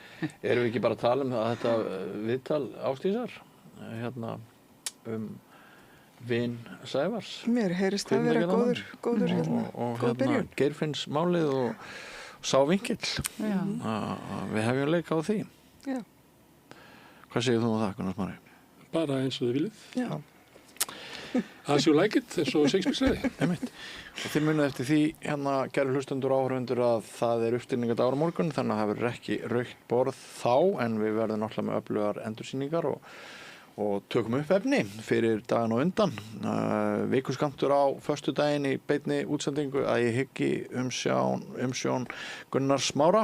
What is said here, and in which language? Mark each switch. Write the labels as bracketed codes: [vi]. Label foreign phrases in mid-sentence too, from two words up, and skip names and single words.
[is] Erum við ekki bara að tala um að þetta viðtal Ásdísar, hérna, vin Sævars? Mér heyrist það vera góður hérna, góð byrjun. Geirfinns málið og sá vinkill. Við hefjum leik á því. Já. Hvað segir þú um það, Gunnar Smári? Bara eins og þið viljið. Já. [en] As you like it, [is] eins og Shakespeare sagði. Einmitt. Og þið munið eftir því, hérna, kæru hlustendur og áhorfendur, að það er uppstilningardagur á morgun, þannig að það verður ekki rautt borð þá, en við verðum náttúrulega með öflugar endursýningar og tökum upp efni fyrir daginn og undan. Vikuskammtur á föstudaginn í beinni útsendingu að ég hyggi umsjón Gunnar Smára.